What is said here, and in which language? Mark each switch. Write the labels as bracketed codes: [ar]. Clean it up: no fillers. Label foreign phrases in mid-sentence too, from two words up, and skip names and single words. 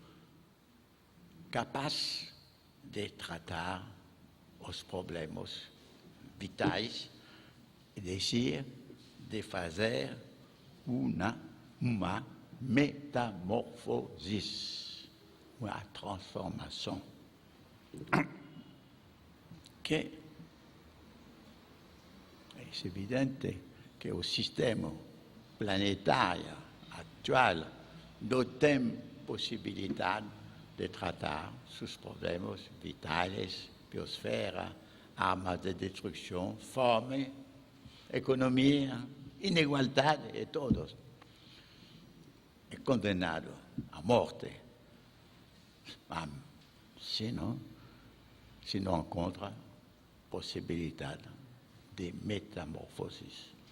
[es] capaz de tratar los problemas vitales, es decir, de hacer una metamorfosis, una transformación que [it] è evidente che il sistema planetario attuale non ha possibilità di trattare [es] sus problemas vitales, biosfera, armas de destrucción, fome, economía, inigualdad de todos. Es condenado a muerte. Si no encuentra posibilidad de metamorfosis.